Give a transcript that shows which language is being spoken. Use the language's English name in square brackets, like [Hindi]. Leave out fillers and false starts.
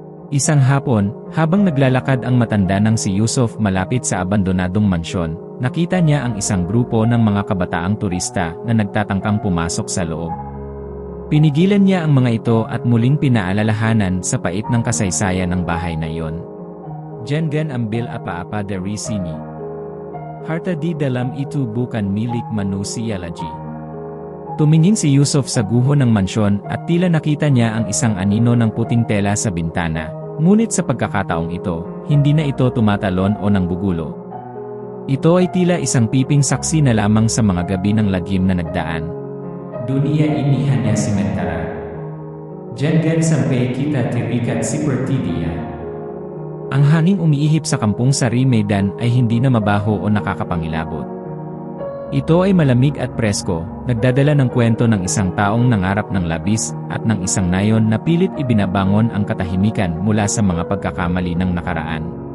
[Filipino] Isang hapon, habang naglalakad ang matanda ng si Yusuf malapit sa abandonadong mansyon, nakita niya ang isang grupo ng mga kabataang turista na nagtatangkang pumasok sa loob. Pinigilan niya ang mga ito at muling pinaalalahanan sa pait ng kasaysayan ng bahay na iyon. [Malay] Jangan ambil apa-apa dari sini. Harta di dalam itu bukan milik manusia lagi. [Filipino] Tumingin si Yusuf sa guho ng mansyon at tila nakita niya ang isang anino ng puting tela sa bintana, ngunit sa pagkakataong ito, hindi na ito tumatalon o nanggugulo. Ito ay tila isang piping saksi na lamang sa mga gabi ng lagim na nagdaan. [Malay] Dunia ini hanya sementara. Jangan sampai kita terikat seperti dia. [Filipino] Ang hanging umiihip sa kampung Sahri Maidan ay hindi na mabaho o nakakapangilabot. Ito ay malamig at presko, nagdadala ng kwento ng isang taong nangarap ng labis at ng isang nayon na pilit ibinabangon ang katahimikan mula sa mga pagkakamali ng nakaraan.